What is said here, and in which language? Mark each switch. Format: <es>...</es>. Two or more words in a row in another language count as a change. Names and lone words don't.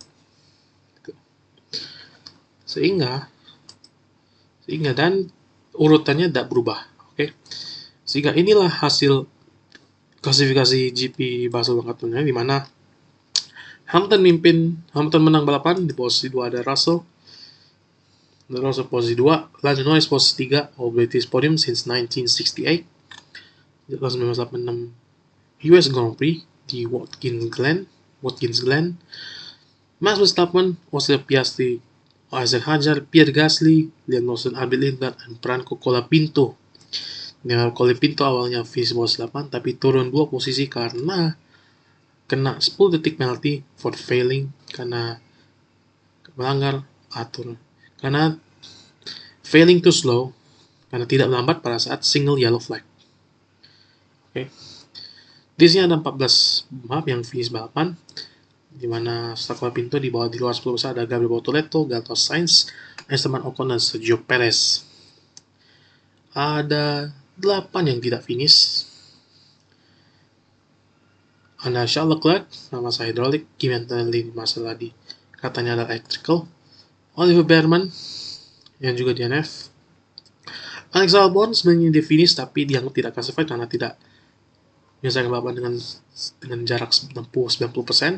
<id>Sehingga dan urutannya tidak berubah, oke? Sehingga inilah hasil klasifikasi GP Barcelona, di mana Hamilton menang balapan, di posisi 2 ada Russell posisi 2, Lando Norris posisi 3,</id> <en>all British podium since 1968, 1986 US Grand Prix</en> <id>di Watkins Glen, Max Verstappen, Oscar Piastri, Isaac Hadjar, Pierre Gasly, Liam Lawson, Albert Lindbergh, dan Franco Colapinto. Colapinto awalnya finish bawah 8, tapi turun 2 posisi karena kena 10 detik penalti</id> <en>for failing,</en> <id>karena melanggar aturan, karena</id> <en>failing too slow,</en> <id>karena tidak melambat pada saat</id> <en>single yellow flag.</en> <id>Oke. Di sini ada 14 pembalap yang finish balapan. di mana setelah pintu di bawah di luar 10 besar ada Gabriel Bortoleto, Gatos Sainz, Esteban Ocon, dan Sergio Perez. Ada 8 yang tidak finish. Ada Charles Leclerc, masalah hidrolik, Kimi Antonelli masalah di katanya ada electrical, Oliver Bearman yang juga DNF, Alex Albon sebenarnya dia finish tapi dia tidak classified karena tidak menyelesaikan balapan dengan jarak 60-90%.</id>